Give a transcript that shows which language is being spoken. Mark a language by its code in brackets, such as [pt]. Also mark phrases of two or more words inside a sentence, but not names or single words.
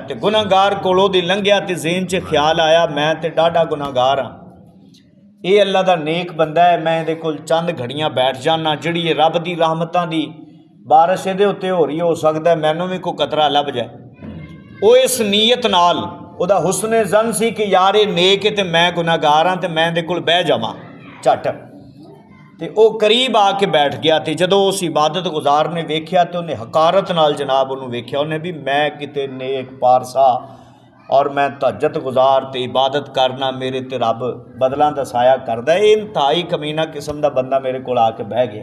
[pa] ਤੇ ਗੁਨਾਹਗਾਰ ਕੋਲੋਂ ਦੀ ਲੰਘਿਆ ਤੇ ਜ਼ਹਿਨ ਚ ਖ਼ਿਆਲ ਆਇਆ ਮੈਂ ਤੇ ਡਾਢਾ ਗੁਨਾਹਗਾਰ ਹਾਂ, ਯੇ ਅੱਲਾਹ ਦਾ ਨੇਕ ਬੰਦਾ ਹੈ, ਮੈਂ ਇਹਦੇ ਕੋਲ ਚੰਦ ਘੜੀਆਂ ਬੈਠ ਜਾਣਾ, ਜਿਹੜੀ ਯੇ ਰੱਬ ਦੀ ਰਹਿਮਤਾਂ ਦੀ ਬਾਰਿਸ਼ ਇਹਦੇ ਉੱਤੇ ਹੋ ਰਹੀ, ਹੋ ਸਕਦਾ ਹੈ ਮੈਨੂੰ ਭੀ ਕੋਈ ਕਤਰਾ ਲੱਭ ਜਾਏ। ਵੋ ਇਸ ਨੀਅਤ ਨਾਲ ਉਹਦਾ ਹੁਸਨੇ ਜ਼ਨ ਸੀ ਕਿ ਯਾਰ ਯੇ ਨੇਕ ਹੈ ਤੋ ਮੈਂ ਗੁਨਾਹਗਾਰ ਹਾਂ, ਤੋ ਮੈਂ ਇਹਦੇ ਕੋਲ ਬਹਿ ਜਾਵਾਂ ਝੱਟ, ਤੇ ਉਹ ਕਰੀਬ ਆ ਕੇ ਬੈਠ ਗਿਆ। ਤੇ ਜਦੋਂ ਉਸ ਇਬਾਦਤ ਗੁਜ਼ਾਰ ਨੇ ਵੇਖਿਆ ਤੇ ਉਹਨੇ ਹਕਾਰਤ ਨਾਲ ਜਨਾਬ ਉਹਨੂੰ ਵੇਖਿਆ। ਉਹਨੇ ਵੀ ਮੈਂ ਕਿਤੇ ਨੇਕ ਪਾਰਸਾ ਔਰ ਮੈਂ ਤਹੱਜਦ ਗੁਜ਼ਾਰ ਤੇ ਇਬਾਦਤ ਕਰਨਾ, ਮੇਰੇ ਤੇ ਰੱਬ ਬਦਲਾਂ ਦਾ ਸਾਇਆ ਕਰਦਾ। ਇਹ ਇੰਤਹਾਈ ਕਮੀਨਾ ਕਿਸਮ ਦਾ ਬੰਦਾ ਮੇਰੇ ਕੋਲ ਆ ਕੇ ਬਹਿ ਗਿਆ।